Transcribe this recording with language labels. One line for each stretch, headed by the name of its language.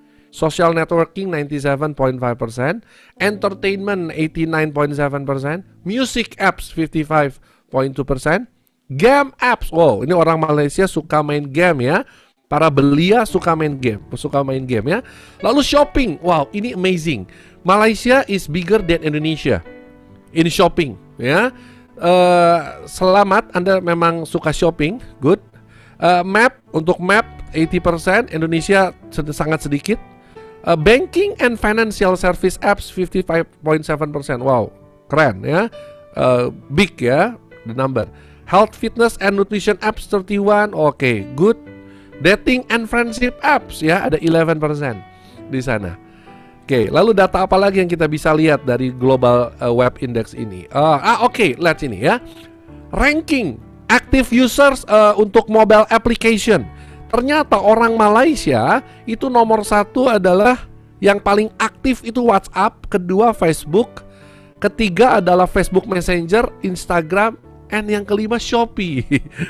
English: Social networking 97.5%, entertainment 89.7%, music apps 55.2%, game apps.
Indonesian: Wow, ini orang Malaysia suka main game ya. Para belia suka main game ya.
English: Lalu shopping, wow, ini amazing. Malaysia is bigger than Indonesia in shopping, ya.
Indonesian: Selamat, Anda memang suka shopping, good. Map, untuk map 80%, Indonesia sangat sedikit.
English: Banking and financial service apps 55.7%, wow,
Indonesian: keren ya.
English: Big ya, the number. Health, fitness and nutrition apps 31, okay, good. Dating and friendship apps
Indonesian: ya ada 11% di sana. Oke, lalu data apa lagi yang kita bisa lihat dari Global Web Index ini? Oke, lihat sini ya.
English: Ranking active users untuk mobile application.
Indonesian: Ternyata orang Malaysia itu nomor 1 adalah yang paling aktif itu WhatsApp, kedua Facebook, ketiga adalah Facebook Messenger, Instagram, and yang kelima Shopee.